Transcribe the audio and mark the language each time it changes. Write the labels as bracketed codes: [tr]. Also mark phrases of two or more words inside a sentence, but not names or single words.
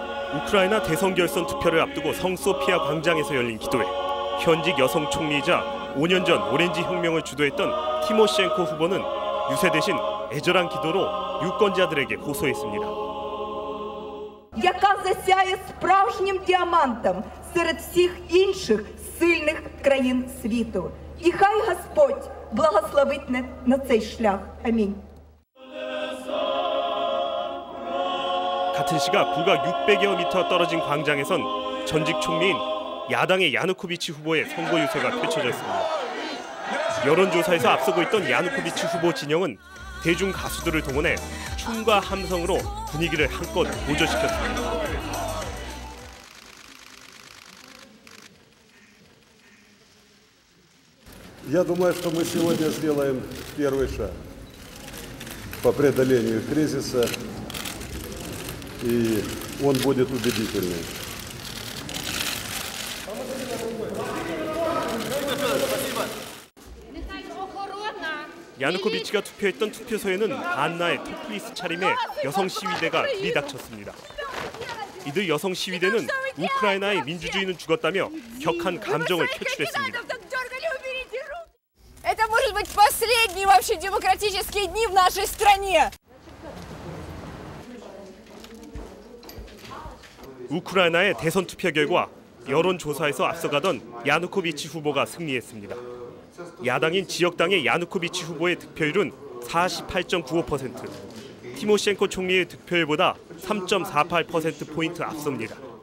[ko] 우크라이나 대선 결선 투표를 앞두고 성소피아 광장에서 열린 기도회. 현직 여성 총리이자 5년 전 오렌지 혁명을 주도했던 티모셴코 후보는 유세 대신 애절한 기도로 유권자들에게 호소했습니다. [uk] яка засяє справжнім діамантом серед всіх інших сильних країн світу. І хай Господь благословить на цей шлях. амінь. [ko] 같은 시각 불과 600여 미터 떨어진 광장에선 전직 총리인 야당의 야누코비치 후보의 선거 유세가 펼쳐졌습니다. 여론조사에서 앞서고 있던 야누코비치 후보 진영은 대중 가수들을 동원해 춤과 함성으로 분위기를 한껏 고조시켰습니다. [ru] Я думаю, что мы сегодня сделаем первый шаг по преодолению кризиса, и он будет убедительным. [ko] 야누코비치가 투표했던 투표소에는 반나의 토플리스 차림의 여성 시위대가 들이닥쳤습니다. 이들 여성 시위대는 우크라이나의 민주주의는 죽었다며 격한 감정을 표출했습니다. [ru] Это может быть последние вообще демократические дни в нашей стране. [ko] 우크라이나의 대선 투표 결과 여론조사에서 앞서가던 야누코비치 후보가 승리했습니다. 야당인 지역당의 야누코비치 후보의 득표율은 48.95%, 티모셴코 총리의 득표율보다 3.48%포인트 앞섭니다.